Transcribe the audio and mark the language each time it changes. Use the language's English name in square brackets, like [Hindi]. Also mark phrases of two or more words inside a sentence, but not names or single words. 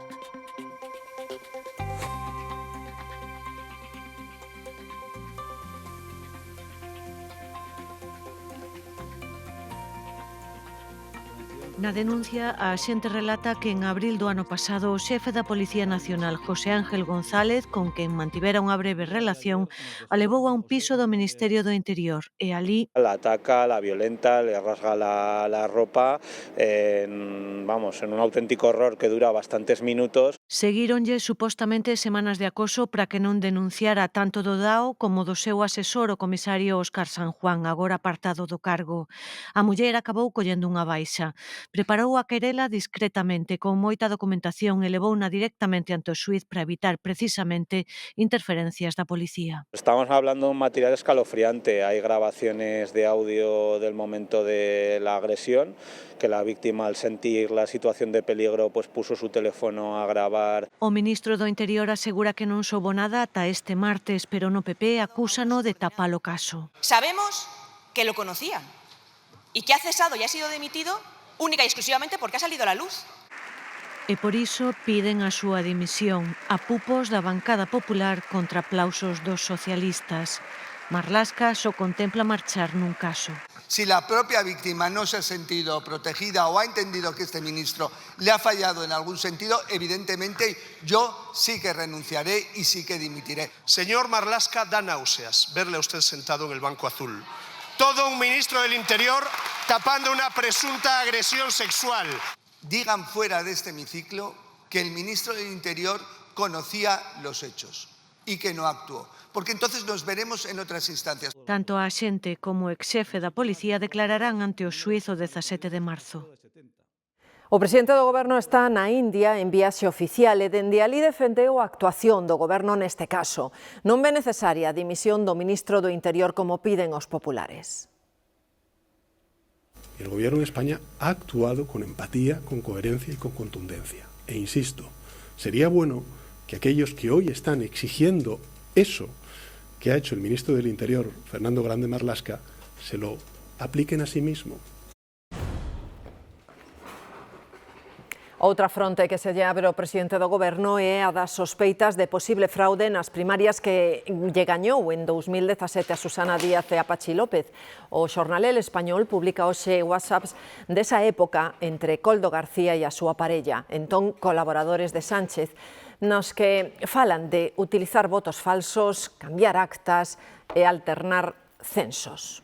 [Galician] Na denuncia, a xente relata que en abril do ano pasado o xefe da Policía Nacional, José Ángel González, con quen mantivera unha breve relación, a levou a un piso do Ministerio do Interior e alí [Spanish] la ataca, la violenta, le rasga la ropa, en un auténtico horror que dura bastantes minutos. [Galician] seguíronlle supostamente semanas de acoso para que non denunciara tanto do DAO como do seu asesor, o comisario Óscar San Juan, agora apartado do cargo. A muller acabou collendo unha baixa. Preparou a querela discretamente, con moita documentación e levouna directamente ante o xuíz para evitar precisamente interferencias da policía. [Spanish] Estamos hablando de un material escalofriante. Hay grabaciones de audio del momento de la agresión, que la víctima, al sentir la situación de peligro, pues puso su teléfono a grabar. [Galician] O ministro do Interior asegura que non soubo nada ata este martes, pero no PP acúsano de tapar o caso. [Spanish] Sabemos que lo conocían y que ha cesado y ha sido dimitido única y exclusivamente porque ha salido a la luz. [Galician] E por iso piden a súa dimisión a pupos da bancada popular contra aplausos dos socialistas. Marlaska só contempla marchar nun caso. [Spanish] Si la propia víctima no se ha sentido protegida o ha entendido que este ministro le ha fallado en algún sentido, evidentemente yo sí que renunciaré y sí que dimitiré. Señor Marlaska, da náuseas verle a usted sentado en el banco azul. Todo un ministro del Interior tapando una presunta agresión sexual. Digan fuera de este hemiciclo que el ministro del Interior conocía los hechos y que no actuó, porque entonces nos veremos en otras instancias. [Galician] Tanto a axente como o exxefe da policía declararán ante o xuíz o 17 de marzo. O presidente do Goberno está na India en viaxe oficial e dende alí defendeu a actuación do Goberno neste caso. Non ve necesaria a dimisión do ministro do Interior como piden os populares. [Spanish] El Gobierno de España ha actuado con empatía, con coherencia y con contundencia. E insisto, sería bueno que aquellos que hoy están exigiendo eso que ha hecho el ministro del Interior, Fernando Grande Marlaska, se lo apliquen a sí mismo. [Galician] Outra fronte que se lle abre ao presidente do Goberno é a das sospeitas de posible fraude nas primarias que lle gañou en 2017 a Susana Díaz e a Pachi López. O xornal El Español publica hoxe WhatsApps desa época entre Koldo García e a súa parella, entón colaboradores de Sánchez, nos que falan de utilizar votos falsos, cambiar actas e alternar censos.